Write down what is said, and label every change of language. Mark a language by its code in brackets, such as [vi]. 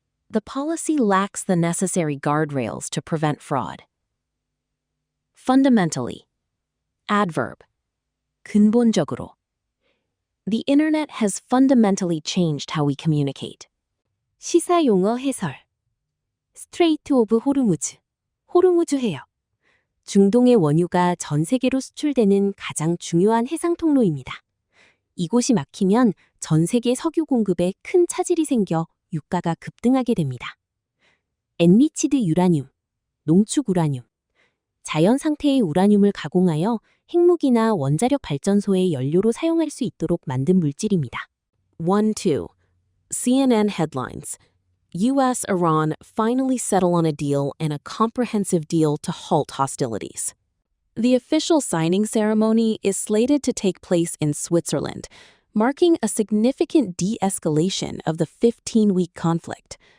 [en] The policy lacks the necessary guardrails to prevent fraud. Fundamentally. Adverb. [ko] 근본적으로. [en] The internet has fundamentally changed how we communicate. [ko] 시사용어 해설. 스트레이트 오브 호르무즈. 호르무즈 해역. 중동의 원유가 전 세계로 수출되는 가장 중요한 해상 통로입니다. 이곳이 막히면 전 세계 석유 공급에 큰 차질이 생겨 유가가 급등하게 됩니다. 엔리치드 유라늄, 농축 우라늄. 자연 상태의 우라늄을 가공하여 핵무기나 원자력 발전소의 연료로 사용할 수 있도록 만든 물질입니다. [en] 1-2. CNN headlines. U.S.-Iran finally settle on a deal and a comprehensive deal to halt hostilities. The official signing ceremony is slated to take place in Switzerland, marking a significant de-escalation of the 15-week conflict.